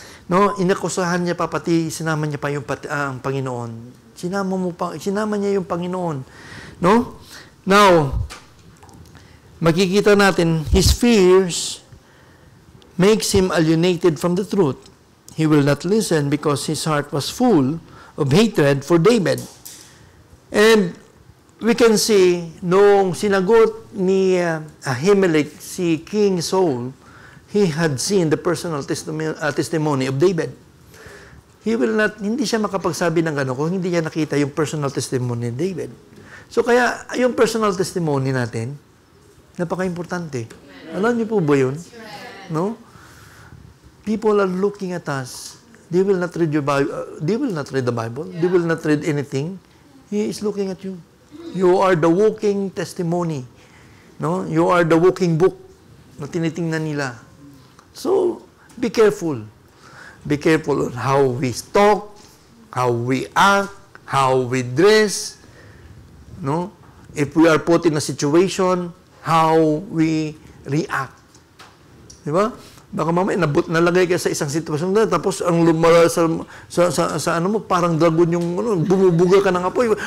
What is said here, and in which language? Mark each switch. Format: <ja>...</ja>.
<tl>No, inakusahan niya pa, pati sinama niya pa yung ang Panginoon. Sinama niya yung Panginoon. No?</tl> <en>Now,</en> <tl>makikita natin,</tl> <en>his fears makes him alienated from the truth. He will not listen because his heart was full of hatred for David. And we can see,</en> <tl>nung sinagot ni Ahimelech si King Saul,</tl> <en>he had seen the personal testimony of David.</en> <tl>Hindi siya makapagsabi ng gano'n kung hindi niya nakita yung personal testimony ni David. So kaya, yung personal testimony natin, napaka-importante. Alam niyo po ba yun? No?</tl> <en>People are looking at us. They will not read your Bible. They will not read the Bible. They will not read anything. He is looking at you. You are the walking testimony. No? You are the walking book</en> <tl>na tinitingnan nila.</tl> <en>So, be careful. Be careful on how we talk, how we act, how we dress. No? If we are put in a situation, how we react.</en> <tl>Di ba? Baka mamaya nalagay ka sa isang sitwasyon na, tapos ang lumala sa ano mo, parang dragon yung bumubuga ka ng apoy.</tl>